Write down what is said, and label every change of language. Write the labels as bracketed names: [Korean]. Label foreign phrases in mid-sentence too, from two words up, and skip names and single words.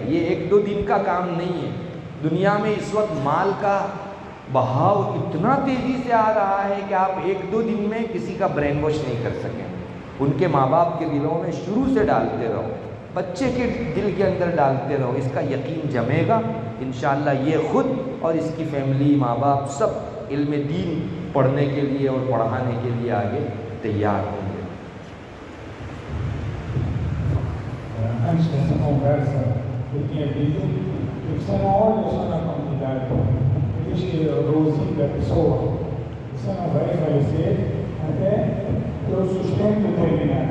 [Hindi] ये एक दो दिन का काम नहीं है। दुनिया में इस वक्त माल का बहाव इतना तेज़ी से आ रहा है कि आप एक दो दिन में किसी का [English] brain wash [Hindi] नहीं कर सकें। उनके माँ बाप के दिलों में शुरू से डालते रहो, बच्चे के दिल के अंदर डालते रहो, इसका यकीन जमेगा इंशाअल्लाह। ये ख़ुद और इसकी फैमिली, माँ बाप सब इल्म दीन पढ़ने के लिए और पढ़ाने के लिए आगे तैयार होंगे। [Portuguese] Antes dessa conversa, eu tinha dito que você não olha só na quantidade, diz que reduzir a pessoa, você não vai falecer até que o sustento terminar.